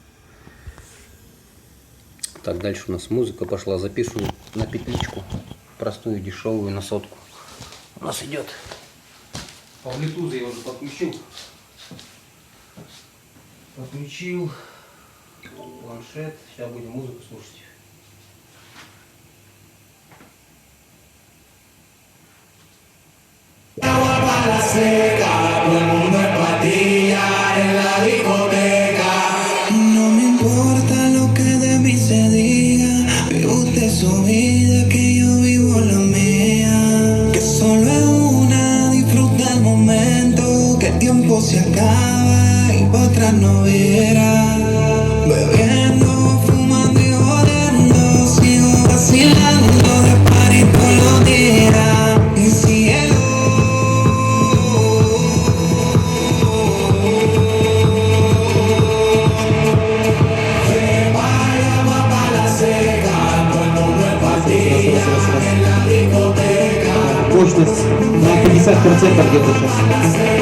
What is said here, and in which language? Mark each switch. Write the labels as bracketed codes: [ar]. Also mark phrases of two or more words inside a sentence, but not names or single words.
[ru] Так, дальше у нас музыка пошла. Записываю на петличку, простую, дешевую, на сотку. У нас идет. По Bluetooth я уже подключил. Планшет. Сейчас будем музыку слушать. [es] La seca, todo el mundo es patilla en la discoteca. No me importa lo que de mí se diga, vive usted su vida, que yo vivo la mía. Que solo es una, disfruta el momento, que el tiempo se acaba y para atrás no verá. Bebiendo, fumando y jodiendo, sigo vacilando de party todos los días. Y cielo. [ru] Мощность на 50% где-то сейчас.